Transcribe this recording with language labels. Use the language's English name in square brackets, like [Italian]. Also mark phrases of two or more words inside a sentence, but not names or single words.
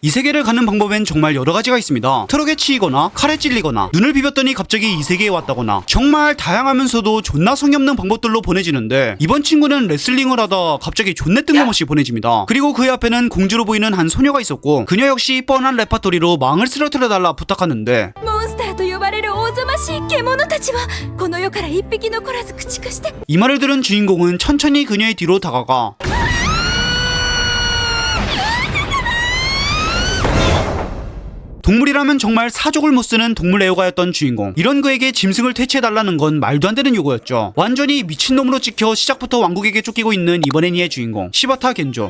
[Korean] 이 세계를 가는 방법엔 정말 여러 가지가 있습니다. 트럭에 치이거나 칼에 찔리거나 눈을 비볐더니 갑자기 이 세계에 왔다거나 정말 다양하면서도 존나 성의 없는 방법들로 보내지는데 이번 친구는 레슬링을 하다 갑자기 존내 뜬금없이 보내집니다. 그리고 그의 앞에는 공주로 보이는 한 소녀가 있었고 그녀 역시 뻔한 레파토리로 망을 쓰러뜨려달라 부탁하는데 [Japanese] モンスターと呼ばれる大ぞましい獣たちはこの世から一匹残らず駆逐して [Korean] 이 말을 들은 주인공은 천천히 그녀의 뒤로 다가가 동물이라면 정말 사족을 못쓰는 동물 애호가였던 주인공. 이런 그에게 짐승을 퇴치해달라는 건 말도 안 되는 요구였죠. 완전히 미친놈으로 찍혀 시작부터 왕국에게 쫓기고 있는 이번 애니의 주인공 시바타 겐조.